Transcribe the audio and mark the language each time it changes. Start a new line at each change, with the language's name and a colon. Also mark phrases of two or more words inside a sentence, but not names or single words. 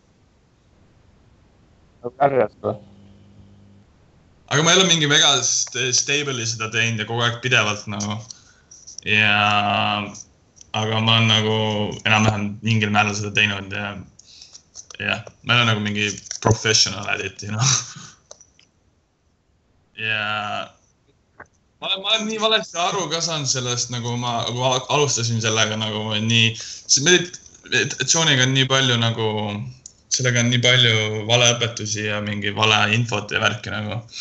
Estonian: Ärjast või? Aga ma ei ole mingi väga stable'i seda teinud ja kogu aeg pidevalt nagu. Aga ma olen nagu enam-vähem mingil määral seda teinud ja ma ei ole nagu mingi
English: professional edit, you know.
Estonian: Ja ma olen nii valesti aru ka saanud sellest, nagu ma alustasin sellega nagu nii, meditatsiooniga on nii palju nagu, sellega on nii palju valeõpetusi ja mingi vale infot ja värki nagu.